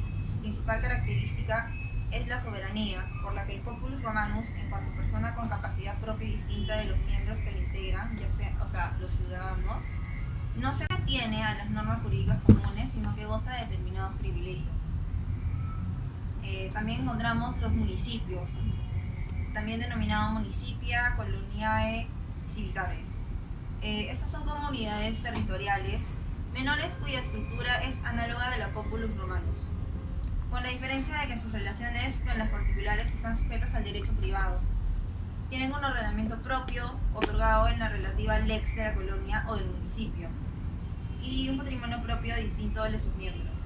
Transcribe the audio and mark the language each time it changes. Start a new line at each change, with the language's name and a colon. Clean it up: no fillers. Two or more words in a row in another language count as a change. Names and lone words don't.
Spanish: Su principal característica es la soberanía, por la que el
Latin: Populus Romanus,
Spanish: en cuanto persona con capacidad propia y distinta de los miembros que le integran, los ciudadanos, no se atiene a las normas jurídicas comunes, sino que goza de determinados privilegios. También encontramos los municipios, también denominados
Latin: municipia, coloniae, civitates.
Spanish: Estas son comunidades territoriales menores cuya estructura es análoga de la
Latin: Populus Romanus,
Spanish: con la diferencia de que sus relaciones con las particulares están sujetas al derecho privado. Tienen un ordenamiento propio otorgado en la relativa lex de la colonia o del municipio y un patrimonio propio distinto al de sus miembros.